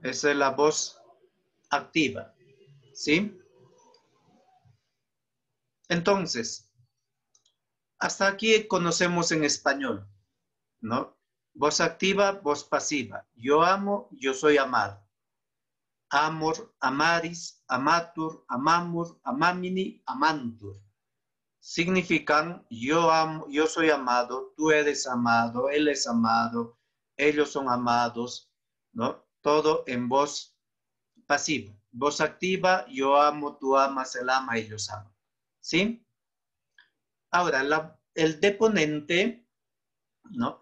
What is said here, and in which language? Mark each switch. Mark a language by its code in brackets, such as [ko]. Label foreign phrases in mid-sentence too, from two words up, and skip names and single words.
[es] Esa es la voz activa. ¿Sí? Entonces, hasta aquí conocemos en español, ¿no? Voz activa, voz pasiva. Yo amo, yo soy amado. [la] Amor, amaris, amatur, amamur, amamini, amantur. [es] Significan yo amo, yo soy amado, tú eres amado, él es amado, ellos son amados, ¿no? Todo en voz pasiva. Voz activa, yo amo, tú amas, él ama, ellos aman. ¿Sí? Ahora, el deponente, ¿no?